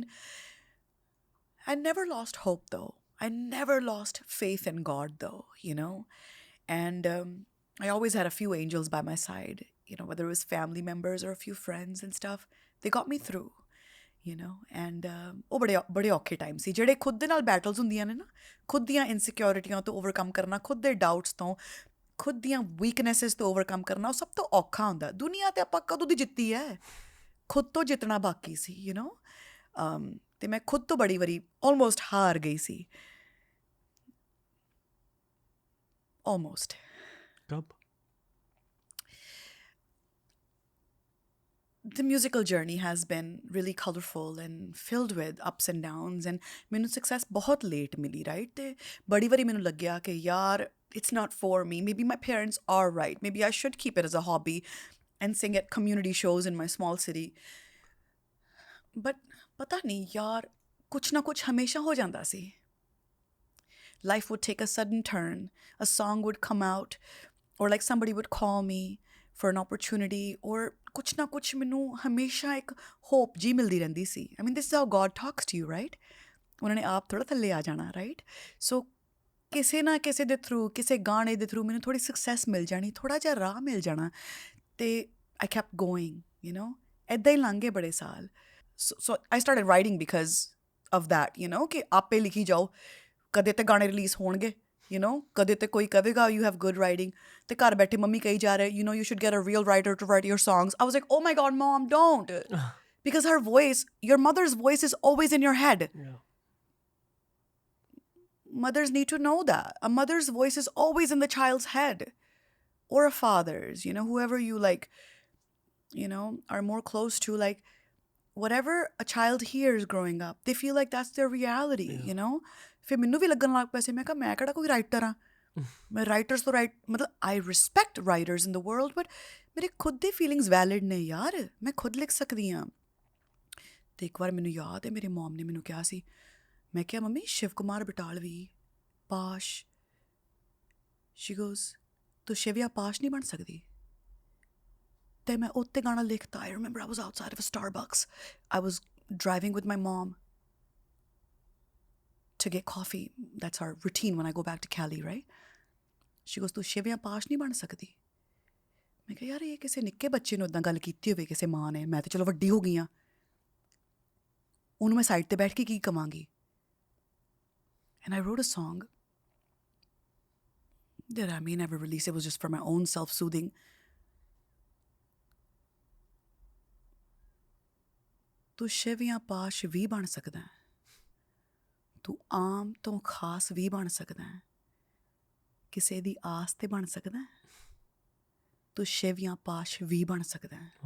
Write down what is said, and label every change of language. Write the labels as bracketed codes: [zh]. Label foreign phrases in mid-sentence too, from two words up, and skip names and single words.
[en] I never lost hope, though. I never lost faith in God, though, And I always had a few angels by my side, whether it was family members or a few friends and stuff. They got me through, And [pa] ਉਹ ਬੜੇ ਔਖੇ ਟਾਈਮ ਸੀ ਜਿਹੜੇ ਖੁਦ ਦੇ ਨਾਲ ਬੈਟਲਸ ਹੁੰਦੀਆਂ ਨੇ ਨਾ, ਖੁਦ ਦੀਆਂ ਇਨਸਿਕਿਉਰਿਟੀਆਂ ਤੋਂ ਓਵਰਕਮ ਕਰਨਾ, ਖੁਦ ਦੇ ਡਾਊਟਸ ਤੋਂ, ਖੁਦ ਦੀਆਂ ਵੀਕਨੈਸਿਸ ਤੋਂ ਓਵਰਕਮ ਕਰਨਾ, ਉਹ ਸਭ ਤੋਂ ਔਖਾ ਹੁੰਦਾ. ਦੁਨੀਆ ਤੇ ਆਪਾਂ ਕਦੋਂ ਦੀ ਜਿੱਤੀ ਹੈ, ਖੁਦ ਤੋਂ ਜਿੱਤਣਾ ਬਾਕੀ ਸੀ, ਤੇ ਮੈਂ ਖੁਦ ਤੋਂ ਬੜੀ ਵਾਰੀ ਆਲਮੋਸਟ ਹਾਰ ਗਈ ਸੀ. [en] Almost. Kab? The musical journey has been really colorful and filled with ups and downs, and [pa] ਮੈਨੂੰ success ਬਹੁਤ late ਮਿਲੀ, [en] right? [pa] ਤੇ ਬੜੀ ਵਾਰੀ ਮੈਨੂੰ ਲੱਗਿਆ ਕਿ ਯਾਰ, [en] it's not for me. Maybe my parents are right. Maybe I should keep it as a hobby and sing at community shows in my small city. [pa] But ਪਤਾ ਨਹੀਂ ਯਾਰ, ਕੁਛ ਨਾ ਕੁਛ ਹਮੇਸ਼ਾ ਹੋ ਜਾਂਦਾ ਸੀ. [en] Life would take a sudden turn. A song would come out, or like somebody would call me for an opportunity, or [pa] ਕੁਛ ਨਾ ਕੁਛ ਮੈਨੂੰ ਹਮੇਸ਼ਾ ਇੱਕ hope ਜੀ ਮਿਲਦੀ ਰਹਿੰਦੀ ਸੀ. [en] I mean, this is how God talks to you, right? [pa] ਉਹਨਾਂ ਨੇ ਆਪ ਥੋੜ੍ਹਾ ਥੱਲੇ ਆ ਜਾਣਾ, right? So ਕਿਸੇ ਨਾ ਕਿਸੇ ਦੇ ਥਰੂ, ਕਿਸੇ ਗਾਣੇ ਦੇ ਥਰੂ ਮੈਨੂੰ ਥੋੜ੍ਹੀ ਸਕਸੈਸ ਮਿਲ ਜਾਣੀ, ਥੋੜ੍ਹਾ ਜਿਹਾ ਰਾਹ ਮਿਲ ਜਾਣਾ, ਤੇ [en] I kept going, you know? [pa] ਇੱਦਾਂ ਹੀ ਲੰਘ ਗਏ ਬੜੇ ਸਾਲ. [en] So I started writing because of that, you know, [pa] ਕਿ ਆਪੇ ਲਿਖੀ ਜਾਓ, ਕਦੇ ਤੇ ਗਾਣੇ ਰਿਲੀਜ਼ ਹੋਣਗੇ, [en] you know, [pa] ਕਦੇ ਤੇ ਕੋਈ ਕਹੇਗਾ [en] you have good writing, [pa] ਤੇ ਘਰ ਬੈਠੇ ਮੰਮੀ ਕਹੀ ਜਾ ਰਹੇ, [en] you know, you should get a real writer to write your songs. I was like, oh my God, Mom, don't. Because her voice, your mother's voice is always in your head. Yeah. Mothers need to know that. A mother's voice is always in the child's head. Or a father's, you know, whoever you like, you know, are more close to, like, whatever a child hears growing up, they feel like that's their reality, you know? [pa] ਫਿਰ ਮੈਨੂੰ ਵੀ ਲੱਗਣ ਲੱਗ ਪਿਆ ਸੀ, ਮੈਂ ਕਿਹਾ ਮੈਂ ਕਿਹੜਾ ਕੋਈ ਰਾਈਟਰ ਹਾਂ, ਮੈਂ ਰਾਈਟਰਸ ਤੋਂ ਮਤਲਬ [en] I respect writers in the world, [pa] ਬਟ ਮੇਰੇ ਖੁਦ ਦੇ [en] feelings valid [pa] ਨੇ ਯਾਰ, ਮੈਂ ਖੁਦ ਲਿਖ ਸਕਦੀ ਹਾਂ. ਤੇ ਇੱਕ ਵਾਰ ਮੈਨੂੰ ਯਾਦ ਹੈ ਮੇਰੀ ਮੋਮ ਨੇ ਮੈਨੂੰ ਕਿਹਾ ਸੀ, ਮੈਂ ਕਿਹਾ ਮੰਮੀ ਸ਼ਿਵ ਕੁਮਾਰ ਬਟਾਲਵੀ ਪਾਸ਼, [en] she goes [pa] ਤੂੰ ਸ਼ਿਵਿਆ ਪਾਸ਼ ਨਹੀਂ ਬਣ ਸਕਦੀ. ਤੇ ਮੈਂ ਉੱਤੇ ਗਾਣਾ ਲਿਖਤਾ. [en] I remember I was outside of a Starbucks. I was driving with my mom to get coffee. That's our routine when I go back to Cali, right? She goes, [pa] ਤੂੰ ਸ਼ਿਵਿਆ ਪਾਸ਼ ਨਹੀਂ ਬਣ ਸਕਦੀ. ਮੈਂ ਕਿਹਾ ਯਾਰ ਇਹ ਕਿਸੇ ਨਿੱਕੇ ਬੱਚੇ ਨੂੰ ਇੱਦਾਂ ਗੱਲ ਕੀਤੀ ਹੋਵੇ ਕਿਸੇ ਮਾਂ ਨੇ, ਮੈਂ ਤਾਂ ਚਲੋ ਵੱਡੀ ਹੋ ਗਈ ਹਾਂ, ਉਹਨੂੰ ਮੈਂ ਸਾਈਡ 'ਤੇ ਬੈਠ ਕੇ ਕੀ ਕਵਾਂਗੀ. [en] And I wrote a song that I may never release. It was just for my own self-soothing. [pa] ਤੂੰ ਸ਼ਿਵ ਜਾਂ ਪਾਸ਼ ਵੀ ਬਣ ਸਕਦਾ ਹੈ, ਤੂੰ ਆਮ ਤੋਂ ਖਾਸ ਵੀ ਬਣ ਸਕਦਾ ਹੈ, ਕਿਸੇ ਦੀ ਆਸ 'ਤੇ ਬਣ ਸਕਦਾ ਹੈ, ਤੂੰ ਸ਼ਿਵ ਜਾਂ ਪਾਸ਼ ਵੀ ਬਣ ਸਕਦਾ ਹੈ.